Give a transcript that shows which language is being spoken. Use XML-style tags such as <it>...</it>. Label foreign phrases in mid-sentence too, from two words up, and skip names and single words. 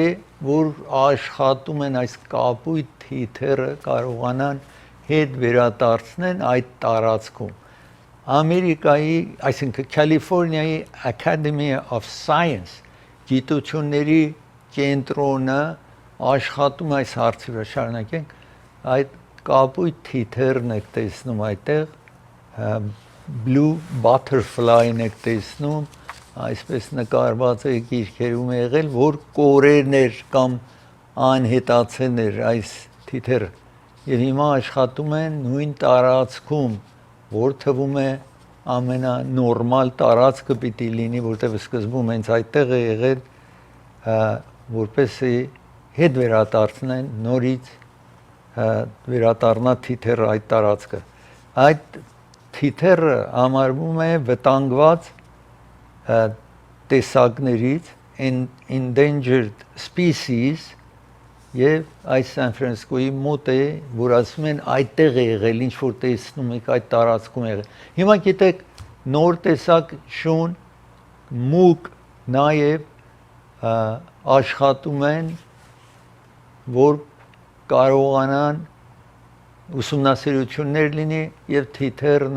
<hy>որ աշխատում են այս կապույտ թիթեռը կարողանան հետ վերադարձնեն այդ տարածքում Ամերիկայի, այսինքն Կալիֆոռնիայի Academy of Science գիտությունների կենտրոնը աշխատում այս հարցի վրա շարունակենք այդ կապույտ թիթեռն եք տեսնում այդտեղ</hy> <en>blue butterfly-</en> <hy>ն եք տեսնում, այսպես նկարված է գիրքերում եղել, որ կորերն էր կամ անհետացել էր այս թիթեռը։ Եվ հիմա աշխատում են նույն տարածքում, որ թվում է ամենանորմալ տարածքը պիտի լինի, որտեղ սկզբում հենց այդտեղ է եղել, որպեսզի հետ վերադարձնեն նորից վերադառնա թիթեռը այդ տարածքը։ Այդ թիթեռը համարվում է վտանգված տեսակներից</hy> <en>endangered species</en> <hy>եւ այս Սան Ֆրանցիսկոյի մոտ է, որ ասում են այդտեղ է եղել, ինչ որ տեսնում եք այդ տարածքում եղել։ Հիմա գիտեք նոր տեսակ շուն մուկ նաեւ աշխատում են, որ կարողանան ուսումնասիրություններ լինի եւ թիթեռն</hy>